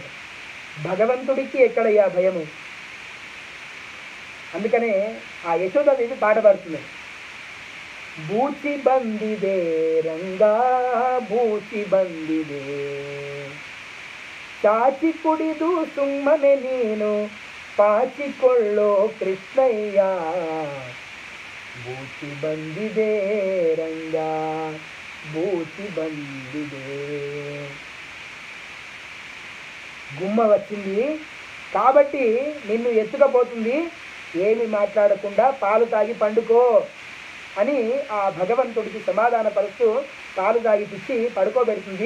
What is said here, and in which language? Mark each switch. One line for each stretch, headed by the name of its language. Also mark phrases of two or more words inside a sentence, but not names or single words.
Telugu: భగవంతుడికి ఎక్కడయ్యా భయము? అందుకనే ఆ యశోదాదేవి పాట పాడుతుంది.
Kannada: ಬೂಚಿ ಬಂದಿದೆ ರಂಗಾ ಬೂಚಿ ಬಂದಿದೆ ಚಾಚಿ ಕುಡಿದು ಸುಮ್ಮನೆ ನೀನು ಪಾಚಿಕೊಳ್ಳೋ ಕೃಷ್ಣಯ್ಯ ಬೂಚಿ ಬಂದಿದೆ ರಂಗಾ ಬೂಚಿ ಬಂದಿದೆ.
Telugu: గుమ్మ వచ్చింది కాబట్టి నిన్ను ఎత్తుకపోతుంది, ఏమి మాట్లాడకుండా పాలు తాగి పండుకో అని ఆ భగవంతుడికి సమాధానపరుస్తూ పాలు తాగిపిచ్చి పడుకోబెడుతుంది.